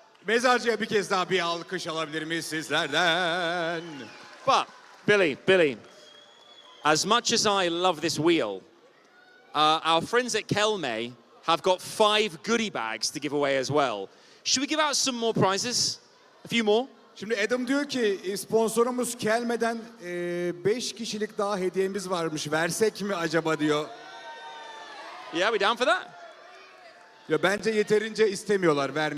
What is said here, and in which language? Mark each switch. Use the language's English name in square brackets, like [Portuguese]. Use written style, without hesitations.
[Turkish] Mezarcıya bir kez daha bir alkış alabilir miyiz sizlerden? [English] But Billy, as much as I love this wheel, our friends at Kelme have got 5 goodie bags to give away as well. Should we give out some more prizes? A few more? [Turkish] Şimdi Adam diyor ki sponsorumuz gelmeden 5 kişilik daha hediyemiz varmış. Versek mi acaba diyor. [English] Yeah, we down for that? [Turkish] Ya bence yeterince istemiyorlar, vermeyelim.